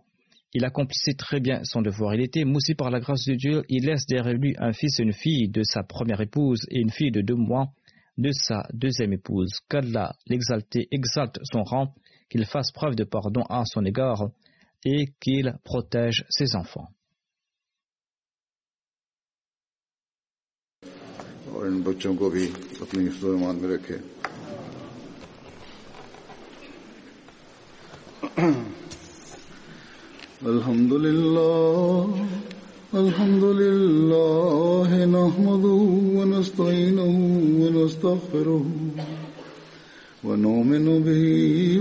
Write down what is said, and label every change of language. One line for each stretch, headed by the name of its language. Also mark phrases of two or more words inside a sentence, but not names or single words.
French: Il accomplissait très bien son devoir. Il était moussi par la grâce de Dieu. Il laisse derrière lui un fils et une fille de sa première épouse et une fille de 2 mois de sa deuxième épouse. Qu'Allah l'exalté exalte son rang, qu'il fasse preuve de pardon à son égard et qu'il protège ses enfants.
Urdu: اور ان بچوں کو بھی اپنی حفظ و ایمان میں رکھے.
Arabic: الحمد لله نحمده ونستعينه ونستغفره ونؤمن به و